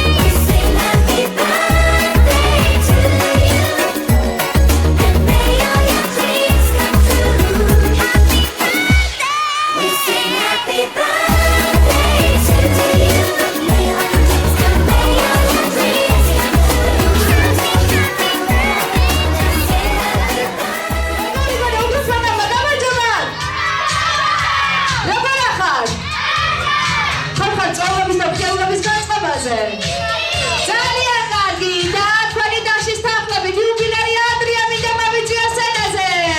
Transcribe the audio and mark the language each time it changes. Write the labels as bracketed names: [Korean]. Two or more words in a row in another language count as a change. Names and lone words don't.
[English] We sing happy birthday to you. May all your dreams come true. Happy birthday. We sing happy birthday to you. May all your dreams come. May all your dreams come [Georgian] ძალიან კარგი და თქვენი დაშის თანხმობით იუბილეი ადრია მინდა მოვიწია სცენაზე.